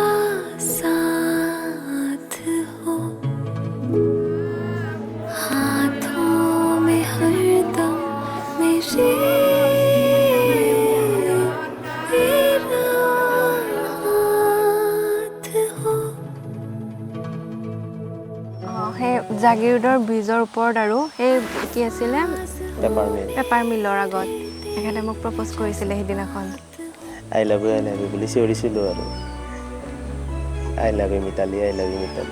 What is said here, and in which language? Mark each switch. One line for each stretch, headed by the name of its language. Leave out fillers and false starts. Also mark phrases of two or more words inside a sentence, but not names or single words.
Hindi: साथ हो हाथों में हरदम मेरे तेरा हाथ हो
Assamese: সেই জাগিৰোডৰ ব্ৰিজৰ ওপৰত আৰু সেই কি আছিলে
English: paper millৰ
Assamese: আগত এখেতে মোক প্ৰপ'জ কৰিছিলে সেইদিনাখন
English: I love you
Assamese: বুলি চিঞৰিছিলোঁ আৰু
English: I love you
Assamese: মিতালী
English: I love you
Assamese: মিতালী